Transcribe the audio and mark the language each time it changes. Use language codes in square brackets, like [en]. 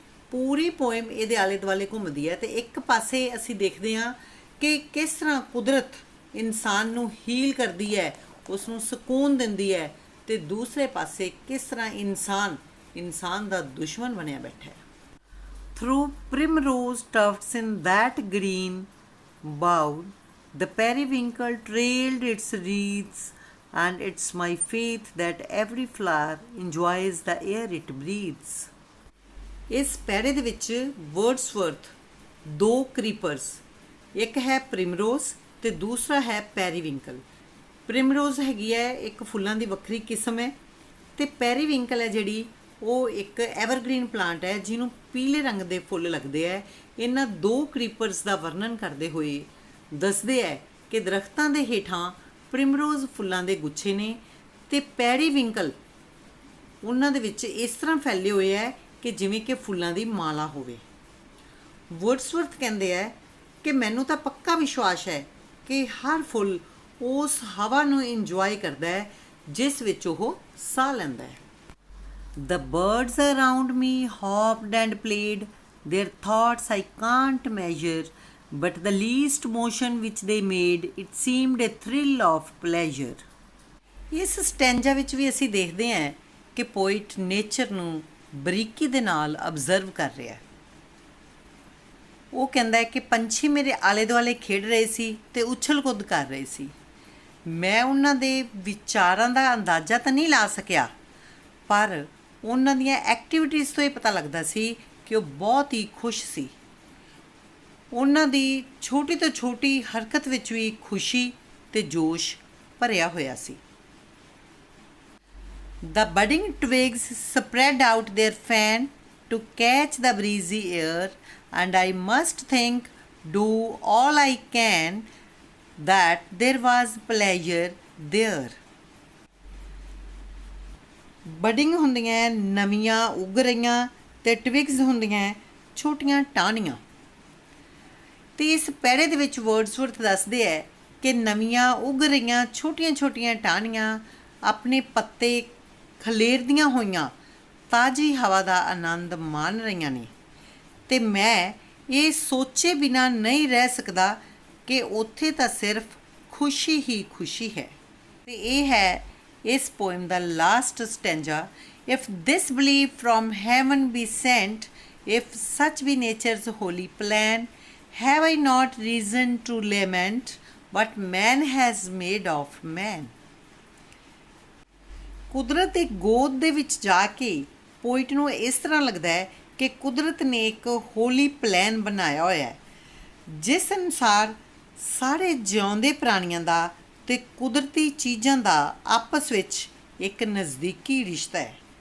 [pa] ਪੂਰੀ poem ਇਹਦੇ ਆਲੇ ਦੁਆਲੇ ਘੁੰਮਦੀ ਹੈ ਤੇ ਇੱਕ ਪਾਸੇ ਅਸੀਂ ਦੇਖਦੇ ਹਾਂ ਕਿ ਕਿਸ ਤਰ੍ਹਾਂ ਕੁਦਰਤ ਇਨਸਾਨ ਨੂੰ ਹੀਲ ਕਰਦੀ ਹੈ, ਉਸ ਨੂੰ ਸਕੂਨ ਦਿੰਦੀ ਹੈ, ਤੇ ਦੂਸਰੇ ਪਾਸੇ ਕਿਸ ਤਰ੍ਹਾਂ ਇਨਸਾਨ ਦਾ ਦੁਸ਼ਮਣ ਬਣਿਆ ਬੈਠਾ ਹੈ। [en] Through primrose tufts in that green bough, the periwinkle trailed its wreaths, and it's my faith that every flower enjoys the air it breathes. [pa] ਇਸ ਪੈਰੇ ਦੇ ਵਿੱਚ ਵਰਡਸਵਰਥ ਦੋ ਕ੍ਰੀਪਰਸ, ਇੱਕ ਹੈ ਪ੍ਰਿਮਰੋਜ਼ ਤੇ ਦੂਸਰਾ ਹੈ ਪੈਰੀਵਿੰਕਲ। ਪ੍ਰਿਮਰੋਜ਼ ਹੈਗੀ ਹੈ ਇੱਕ ਫੁੱਲਾਂ ਦੀ ਵੱਖਰੀ ਕਿਸਮ ਹੈ ਤੇ ਪੈਰੀਵਿੰਕਲ ਹੈ ਜਿਹੜੀ ਉਹ ਇੱਕ ਐਵਰਗ੍ਰੀਨ ਪਲਾਂਟ ਹੈ ਜਿਹਨੂੰ ਪੀਲੇ ਰੰਗ ਦੇ ਫੁੱਲ ਲੱਗਦੇ ਹੈ। ਇਹਨਾਂ ਦੋ ਕ੍ਰੀਪਰਸ ਦਾ ਵਰਣਨ ਕਰਦੇ ਹੋਏ ਦੱਸਦੇ ਹੈ ਕਿ ਦਰਖਤਾਂ ਦੇ ਹੇਠਾਂ ਪ੍ਰਿਮਰੋਜ਼ ਫੁੱਲਾਂ ਦੇ ਗੁੱਛੇ ਨੇ ਤੇ ਪੈਰੀਵਿੰਕਲ ਉਹਨਾਂ ਦੇ ਵਿੱਚ ਇਸ ਤਰ੍ਹਾਂ ਫੈਲੇ ਹੋਏ ਹੈ ਕਿ ਜਿਵੇਂ ਕਿ ਫੁੱਲਾਂ ਦੀ ਮਾਲਾ ਹੋਵੇ। ਵਰਡਸਵਰਥ ਕਹਿੰਦੇ ਹੈ ਕਿ ਮੈਨੂੰ ਤਾਂ ਪੱਕਾ ਵਿਸ਼ਵਾਸ ਹੈ ਕਿ ਹਰ ਫੁੱਲ ਉਸ ਹਵਾ ਨੂੰ ਇੰਜੋਏ ਕਰਦਾ ਹੈ ਜਿਸ ਵਿੱਚ ਉਹ ਸਾਹ ਲੈਂਦਾ ਹੈ। [en] The birds around me hopped and played, their thoughts I can't measure, but the least motion which they made, it seemed a thrill of pleasure. [pa] ਇਸ ਸਟੈਂਜਾ ਵਿੱਚ ਵੀ ਅਸੀਂ ਦੇਖਦੇ ਹਾਂ ਕਿ ਪੋਇਟ ਨੇਚਰ ਨੂੰ ਬਰੀਕੀ ਦੇ ਨਾਲ ਅਬਜ਼ਰਵ ਕਰ ਰਿਹਾ। ਉਹ ਕਹਿੰਦਾ ਹੈ ਕਿ ਪੰਛੀ ਮੇਰੇ ਆਲੇ ਦੁਆਲੇ ਖੇਡ ਰਹੇ ਸੀ ਤੇ ਉਛਲ ਕੁੱਦ ਕਰ ਰਹੇ ਸੀ। ਮੈਂ ਉਹਨਾਂ ਦੇ ਵਿਚਾਰਾਂ ਦਾ ਅੰਦਾਜ਼ਾ ਤਾਂ ਨਹੀਂ ਲਾ ਸਕਿਆ, ਪਰ ਉਹਨਾਂ ਦੀਆਂ ਐਕਟੀਵਿਟੀਜ਼ ਤੋਂ ਇਹ ਪਤਾ ਲੱਗਦਾ ਸੀ ਕਿ ਉਹ ਬਹੁਤ ਹੀ ਖੁਸ਼ ਸੀ। ਉਹਨਾਂ ਦੀ ਛੋਟੀ ਤੋਂ ਛੋਟੀ ਹਰਕਤ ਵਿੱਚ ਵੀ ਖੁਸ਼ੀ ਤੇ ਜੋਸ਼ ਭਰਿਆ ਹੋਇਆ ਸੀ। [en] The budding twigs spread out their fan to catch the breezy air, and I must think, do all I can, that there was pleasure there. [pa] Budding ਹੁੰਦੀਆਂ ਨਵੀਆਂ ਉੱਗ ਰਹੀਆਂ ਤੇ ਟਵਿਗਸ ਹੁੰਦੀਆਂ ਛੋਟੀਆਂ ਟਾਹਣੀਆਂ। ਤੇ ਇਸ ਪੈਰੇ ਦੇ ਵਿੱਚ ਵਰਡਸਵਰਥ ਦੱਸਦੇ ਹੈ ਕਿ ਨਵੀਆਂ ਉੱਗ ਰਹੀਆਂ ਛੋਟੀਆਂ ਟਾਹਣੀਆਂ ਆਪਣੇ ਪੱਤੇ ਖਲੇਰਦੀਆਂ ਹੋਈਆਂ ਤਾਜ਼ੀ ਹਵਾ ਦਾ ਆਨੰਦ ਮਾਣ ਰਹੀਆਂ ਨੇ ਤੇ ਮੈਂ ਇਹ ਸੋਚੇ ਬਿਨਾਂ ਨਹੀਂ ਰਹਿ ਸਕਦਾ ਕਿ ਉੱਥੇ ਤਾਂ ਸਿਰਫ ਖੁਸ਼ੀ ਹੀ ਖੁਸ਼ੀ ਹੈ। ਤੇ ਇਹ ਹੈ ਇਸ poem ਦਾ last stanza. [en] If this belief from heaven be sent, if such be nature's holy plan, have I not reason to lament what man has made of man? [pa] ਕੁਦਰਤ ਦੇ ਗੋਦ ਦੇ ਵਿੱਚ ਜਾ ਕੇ ਪੋਇਟ ਨੂੰ ਇਸ ਤਰ੍ਹਾਂ ਲੱਗਦਾ ਹੈ ਕਿ ਕੁਦਰਤ ਨੇ ਇੱਕ ਹੋਲੀ ਪਲਾਨ ਬਣਾਇਆ ਹੋਇਆ ਹੈ ਜਿਸ ਅਨੁਸਾਰ ਸਾਰੇ ਜਿਉਂਦੇ ਪ੍ਰਾਣੀਆਂ ਦਾ ਤੇ ਕੁਦਰਤੀ ਚੀਜ਼ਾਂ ਦਾ ਆਪਸ ਵਿੱਚ ਇੱਕ ਨਜ਼ਦੀਕੀ ਰਿਸ਼ਤਾ ਹੈ।